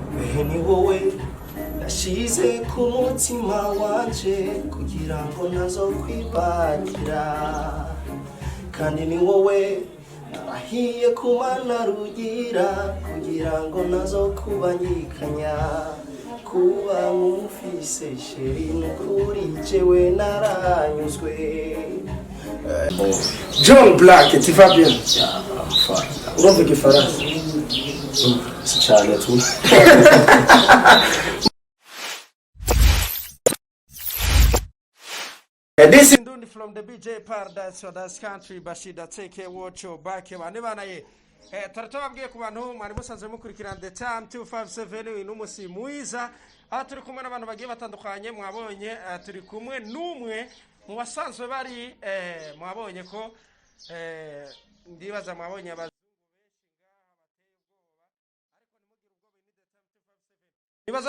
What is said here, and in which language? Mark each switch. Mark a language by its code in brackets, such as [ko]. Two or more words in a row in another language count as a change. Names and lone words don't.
[rn] ni wowe nashize ku mutima wanje kugira ngo nazo kwibagira kandi ni wowe narahiye kumana rugira kugira ngo nazo kubanyikanya kuba mufise sheri nukuri jewe naranyuzwe. [fr] John Black, tu vas bien? [en] Yeah, I'm fine. [rn] Urumva igifaransa? Cyane tu. [en] This is Ndundi from the BJ Paradise for this country. Bashida take watch your back. [rn] Bana ye. Taratoba ku bantu mwari musanze mukurikirana The Time 257 n'umusi muiza. Turi kumwe n'abantu bagiye batandukanye mwabonye turi kumwe n'umwe mu basanzwe bari mwabonye ko ndibaza mwabonye abazungu benshi ngaha bateye ubwoba ariko nimugire ubwoba ni The Time 257.